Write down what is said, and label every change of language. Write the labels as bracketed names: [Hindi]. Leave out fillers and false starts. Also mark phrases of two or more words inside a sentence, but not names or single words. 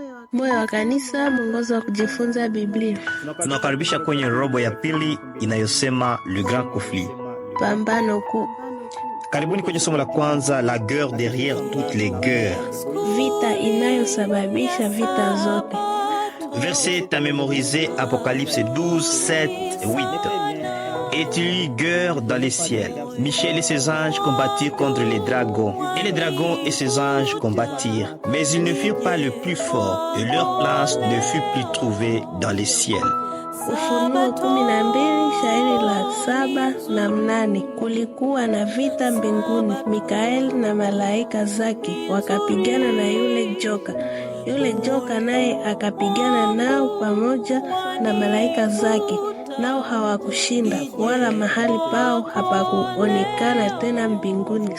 [Swahili] Moyo wa Kanisa, mwongozo wa kujifunza Biblia. Tunakaribisha kwenye robo ya pili inayosema Le Grand Conflit, pambano kuu. Karibuni kwenye somo la kwanza, [French] la guerre derrière toutes les guerres, [Swahili] vita inayosababisha vita zote. [French] Verset à mémoriser, Apocalypse 12, 7, 8. Et il y eut guerre dans les ciels. Michel et ses anges combattirent contre les dragons. Et les dragons et ses anges combattirent. Mais ils ne furent pas le plus fort, et leur place ne fut plus trouvée dans les ciels. [Swahili] Ufunuo 12, shairi la 7 na 8. Kulikuwa na vita mbinguni, Mikaeli na malaika zake wakapigana na yule joka. Yule joka naye akapigana nao pamoja na malaika zake, nao hawakushinda, wala mahali pao hapakuonekana tena mbinguni.